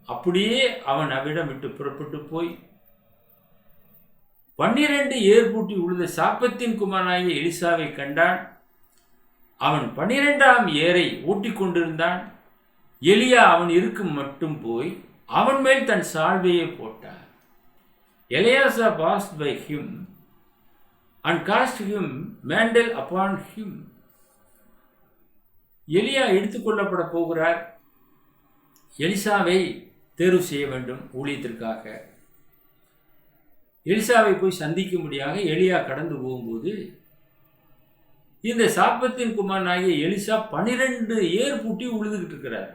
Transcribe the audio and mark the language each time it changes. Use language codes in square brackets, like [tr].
[ta] அப்படியே அவன் அவ்விடம் விட்டு புறப்பட்டு போய் 12 ஏர் பூட்டி உழுத சாப்பத்தின் குமாரனாகிய எலிசாவை கண்டான். அவன் 12ஆம் ஏரை ஓட்டிக்கொண்டிருந்தான். எலியா அவன் இருக்கும் மட்டும் போய் அவன் மேல் தன் சால்வையை போட்டார். [en] எலியாசா passed by him and cast him mantle upon him. [ta] எலியா எடுத்துக்கொள்ளப்பட போகிறார். எலிசாவை தேர்வு செய்ய வேண்டும் ஊழியத்திற்காக. எலிசாவை போய் சந்திக்கும்படியாக எலியா கடந்து போகும்போது இந்த சாப்பத்தின் குமாரனாகிய எலிசா 12 ஏர் பூட்டி உழுதுகிட்டு இருக்கிறார்.